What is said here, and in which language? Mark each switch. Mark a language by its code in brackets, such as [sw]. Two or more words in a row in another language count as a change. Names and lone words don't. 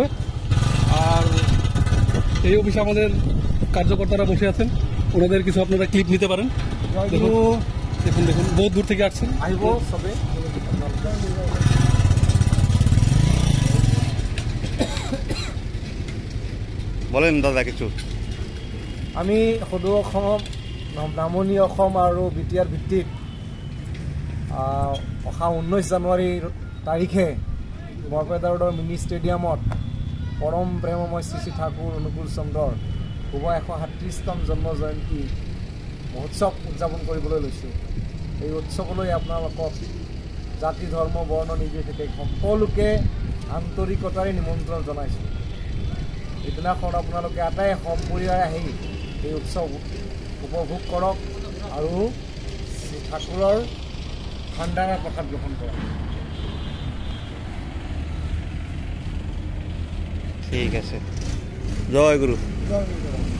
[bn] আর এই অফিসে আমাদের কার্যকর্তারা বসে আছেন, ওনাদের কিছু আপনারা ক্লিপ নিতে পারেন। দেখুন বহুত দূর থেকে আসছেন। বলেন দাদা কিছু। [as] আমি সদৌ অসম, নামনি অসম আৰু বিটিআৰ ভিত্তিক অহা 19 জানুৱাৰী তাৰিখে বৰপেটা ৰোডৰ মিনি ষ্টেডিয়ামত পৰম প্ৰেমময় শ্ৰী শ্ৰী ঠাকুৰ অনুকূল চন্দ্ৰৰ শুভ 137তম জন্ম জয়ন্তী মহোৎসৱ উদযাপন কৰিবলৈ লৈছোঁ। এই উৎসৱলৈ আপোনালোকক জাতি ধৰ্ম বৰ্ণ নিৰ্বিশেষে সকলোকে আন্তৰিকতাৰে নিমন্ত্ৰণ জনাইছোঁ। এইদিনাখন আপোনালোকে আটাই সপৰিয়াৰে আহি এই উৎসৱ উপভোগ কৰক আৰু শ্ৰী ঠাকুৰৰ ভাণ্ডাৰা প্ৰসাদ গ্ৰহণ কৰক। [bn] ঠিক আছে, জয় গুরু। জয় গুরু।